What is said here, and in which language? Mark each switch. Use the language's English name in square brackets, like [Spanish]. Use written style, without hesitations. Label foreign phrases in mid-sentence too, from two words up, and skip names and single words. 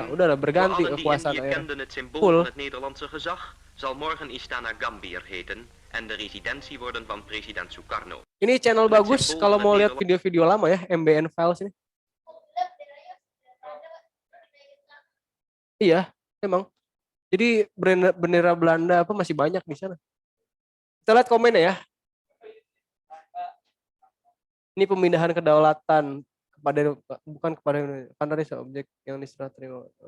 [Indonesian] Nah, udah berganti [Dutch] voor allen die [Indonesian] kekuasaan [Dutch] Indië [Indonesian] akhirnya. [Dutch] kenden het symbool [Indonesian] Full. [Dutch] van het Nederlandse gezag, zal morgen Istana Gambir heten en de residentie worden van president Sukarno. [Indonesian] Ini channel bagus kalau mau lihat video-video lama ya, MBN Files ini. Iya, emang. Jadi bendera Belanda apa masih banyak di sana. Kita lihat komennya ya. Ini pemindahan kedaulatan bukan kepada Indonesia, objek yang diserah terima.